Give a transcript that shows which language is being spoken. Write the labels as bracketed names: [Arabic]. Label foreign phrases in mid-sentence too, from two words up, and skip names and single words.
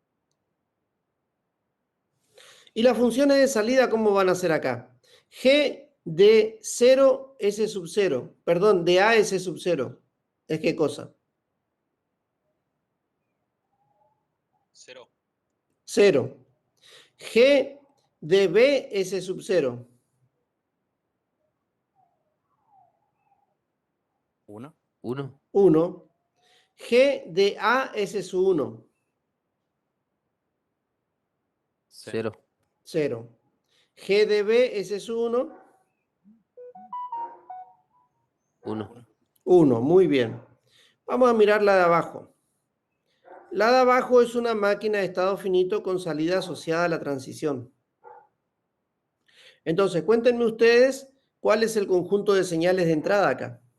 [Spanish] Y las funciones de salida, ¿cómo van a ser acá? G de 0 S sub 0, perdón, de A S sub 0. ¿Es qué cosa? 0. 0. G de B S sub 0. 1. 1. 1. G de A S sub 1. 0. 0. G de B S sub 1. 1. 1. Muy bien. Vamos a mirar la de abajo. La de abajo es una máquina de estado finito con salida asociada a la transición. Entonces, cuéntenme ustedes cuál es el conjunto de señales de entrada acá.